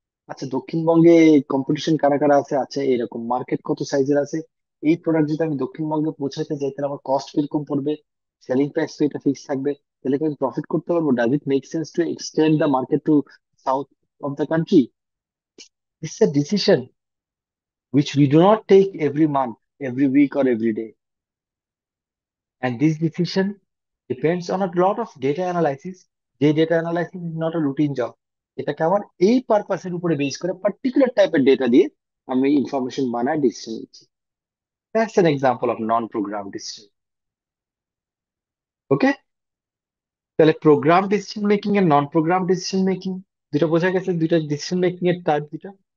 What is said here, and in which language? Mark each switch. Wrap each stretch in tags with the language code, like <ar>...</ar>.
<bn>আচ্ছা, দক্ষিণবঙ্গে কম্পিটিশন কারা কারা আছে, আচ্ছা এরকম মার্কেট কত সাইজের আছে, এই প্রোডাক্ট যদি আমি দক্ষিণবঙ্গে পৌঁছাতে চাই তাহলে আমার কস্ট কিরকম পড়বে, সেলিং প্রাইস তো এটা ফিক্স থাকবে, তাহলে কি আমি প্রফিট করতে পারবো?</bn> <en>Does it make sense to extend the market to south of the country? It's a decision which we do not take every month, every week, or every day. And this decision depends on a lot of data analysis.</en> <bn>যে</bn> <en>Data analysis is not a routine job.</en> <bn>এটাকে আমার এই পারপাসের উপরে base করে particular টাইপের data দিয়ে আমি information বানায় ডিসিশন নিচ্ছি।</bn> <en>That's an example of non programme decision.</en> <bn>ওকে, তাহলে প্রোগ্রাম ডিসিশন মেকিং এর নন প্রোগ্রাম ডিসিশন মেকিং দুটো বোঝা গেছে, দুইটা ডিসিশন মেকিং এর টাইপ দুটো।</bn>